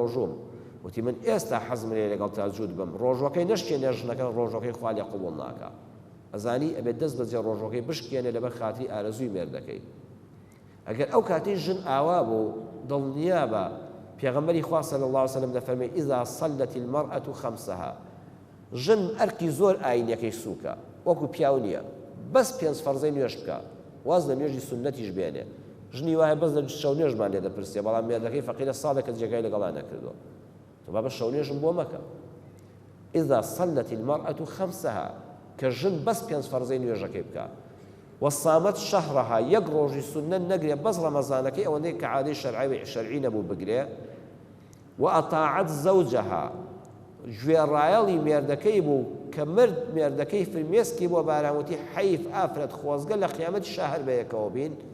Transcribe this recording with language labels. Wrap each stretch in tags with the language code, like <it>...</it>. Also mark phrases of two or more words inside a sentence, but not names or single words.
<ckb>ڕۆژوم وتی من ئێستا حەزم لێ لەگەڵ تاجوود بم ڕۆژەکەی نەشکێنێ ژنەکە ڕۆژەکەی خوا لێ قبوڵ ناکا ئەزانی ئەبێت دەست بەجێ ڕۆژەکەی بشکێنێ لەبەر خاتری ئارەزووی مێردەکەی ئەگەر ئەو کاتی ژن ئاوا بوو دڵنیا بە پێغەمبەری خوا</ckb> <ar>صلی الله علیه وسلم</ar> <ckb>دەفەرمێ</ckb> <ar>ئیذا صلت المرأة خمسها</ar> <ckb>ژن ئەرکی زۆر ئاینەکەی سووکە وەکو پیاو نییە بەس پێنج فەرزەی نوێش بکە واز لە نوێژی سونەتیش بێنێ ژنی وایە بەس لە شەو نوێژمان لێ دەپرسێ بەڵام مێردەکەی فەقیرە ساڵێکە جێگای لەگەڵا نەکردووە تۆ با بە شەو نوێژم بۆ مەکە</ckb> <ar>ئیذا صلت المرأة خمسها</ar> <ckb>کە ژن بەس پێنج فەرزەی نوێژەکەی بکە</ckb> <ar>وەصامەت شەهرەها</ar> <ckb>یەک ڕۆژی سونەت نەگرێ بەس ڕەمەزانەکەی ئەوەندەی کە عادەی شەرعی نەبوو بگرێ</ckb> <ar>وأطاعت زوجها</ar> <ckb>گوێڕایەڵی مێردەکەی بوو کە مرد مێردەکەی فرمێسکی بۆ باراموتی حەیف ئافرەت خۆزگە لە قیامەتی شاهر بەیەکەوە بین</ckb>